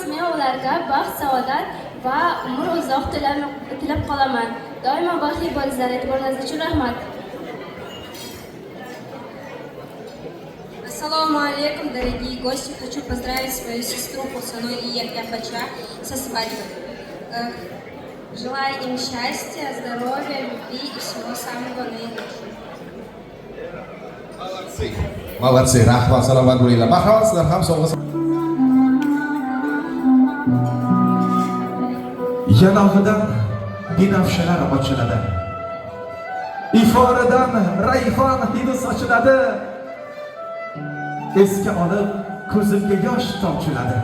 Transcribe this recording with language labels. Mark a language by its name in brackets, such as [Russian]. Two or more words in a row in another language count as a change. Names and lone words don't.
[Uzbek] Men ularga baxt, saodat va umr uzoq tilab qolaman. Doimo baxtli bo'linglar. E'tiboringiz uchun rahmat. [Russian] Ассаламу алейкум, дорогие гости. Хочу поздравить свою сестру Хусану и Яхья-Пача со свадьбой. Желаю им счастья, здоровья, любви и всего самого наилучшего. Молодцы, [Uzbek] rahmat, salomat bo'linglar. Marhamat, sizlar ham sovg'a. Yanog'idan binafshalar ochiladi. Iforadan rayhon hidi sochiladi. Esga olib ko'zimga yosh tomchiladi.